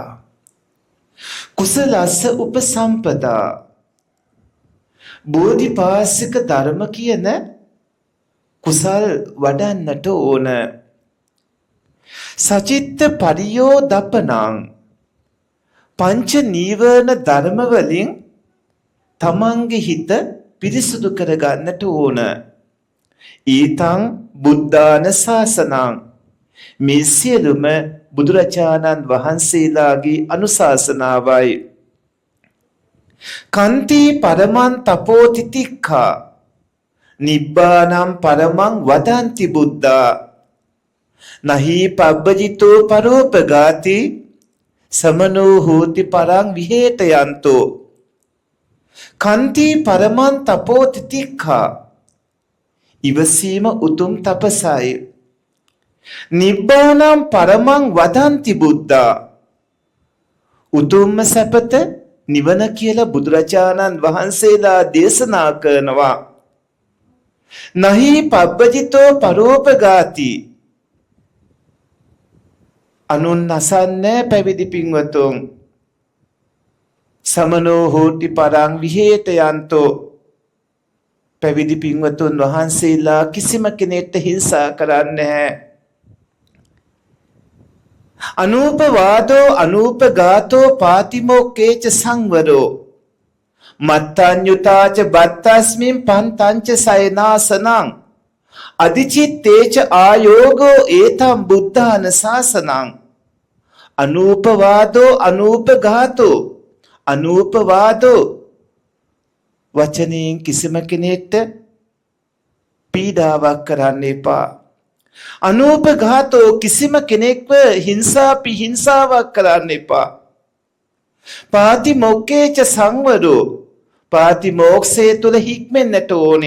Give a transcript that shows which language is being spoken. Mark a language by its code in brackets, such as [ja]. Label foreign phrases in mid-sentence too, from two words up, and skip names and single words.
[pi] කුසලස්ස උපසම්පදා [si] බෝධිපාශික ධර්ම කියන කුසල් වඩන්නට ඕන. [pi] සචිත්ත පරියෝදපනං [si] පංච නීවරණ ධර්ම වලින් තමන්ගේ හිත පිරිසුදු කරගන්නට ඕන. [pi] ඊතං බුද්ධාන ශාසනං [si] මේ සියලුම බුදුරජාණන් වහන්සේලාගේ අනුශාසනාවයි. [pi] කන්ති පරමං තපෝතිතික්ඛා නිබ්බානම් පරමං වදන්ති බුද්ධා නහි පබ්බජිතෝ පරෝපගාති සමනෝ හෝති පරං විහෙතයන්තෝ. කන්ති පරමං තපෝතිතික්ඛා [si] ඉවසීම උතුම් තපසයි. [pi] නිබ්බානම් පරමං වදන්ති බුද්ධා [si] උතුම්ම සැපත නිවන කියලා බුදුරජාණන් වහන්සේලා දේශනා කරනවා. [pi] නහි පබ්බජිතෝ පරෝපගාති [si] අනුන් නසන්නේ පැවිදි පින්වතුන්. [pi] සමනෝ හෝති පරං විහෙතයන්තෝ [si] පැවිදි පින්වතුන් වහන්සේලා කිසිම කෙනෙක්ට හිංසා කරන්නේ නැහැ. [pi] අනූපවාදෝ අනූපඝාතෝ පාතිමෝක්ඛේච සංවරෝ මත්තඤ්ඤුතාච බත්තස්මින් පන්තංච සයනාසනං අදිචිත්තේච ආයෝගෝ ඒතම් බුද්ධාන ශාසනං. අනූපවාදෝ අනූපඝාතෝ අනූපවාදෝ [si] වචනයෙන් කිසිම කෙනෙක්ට පීඩාවක් කරන්න එපා. අනූපඝාතෝ කිසිම කෙනෙක්ව හිංසාවක් කරන්න එපා. [pi] පාතිමොක්ඛේච සංවරෝ [si] පාතිමෝක්ෂය තුල හික්මෙන්නට ඕනේ.